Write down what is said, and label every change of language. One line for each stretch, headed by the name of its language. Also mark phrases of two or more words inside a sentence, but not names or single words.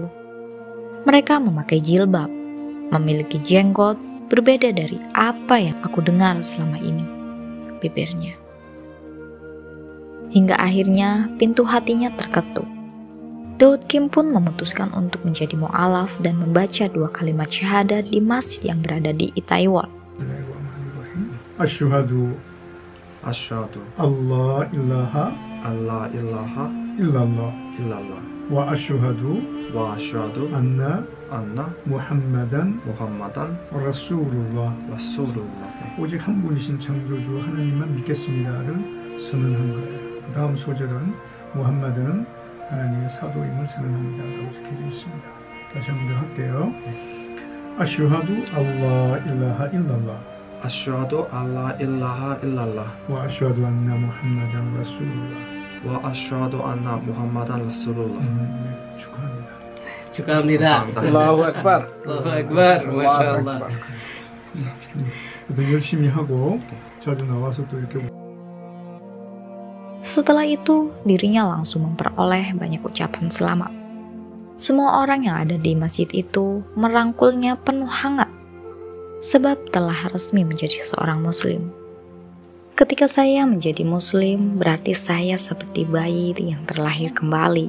Indonesian: Mereka memakai jilbab, memiliki jenggot, berbeda dari apa yang aku dengar selama ini, bibirnya. Hingga akhirnya pintu hatinya terketuk. Daud Kim pun memutuskan untuk menjadi mu'alaf dan membaca 2 kalimat syahadat di masjid yang berada di Itaewon.
Arabic: أشهد أن لا إله إلا الله وأشهد أن محمدا رسول الله.
Korean: 오직 한 분이신 창조주 하나님만 믿겠습니다를 선언한 거예요. 다음 소절은 무함마드는 하나님의 사도임을 선언합니다 라고 적혀져 있습니다. 다시 한번 할게요.
Arabic: أشهد أن لا إله إلا الله أشهد أن لا إله إلا الله وأشهد أن محمدا رسول الله وأشهد أن محمدا رسول الله.
Korean: 축하합니다. 축하합니다.
Arabic: الله أكبر. الله أكبر. ما شاء الله.
Korean: 열심히 하고 자주 나와서 또 이렇게.
Indonesian: Setelah itu, dirinya langsung memperoleh banyak ucapan selamat. Semua orang yang ada di masjid itu merangkulnya penuh hangat, sebab telah resmi menjadi seorang muslim. Ketika saya menjadi muslim, berarti saya seperti bayi yang terlahir kembali.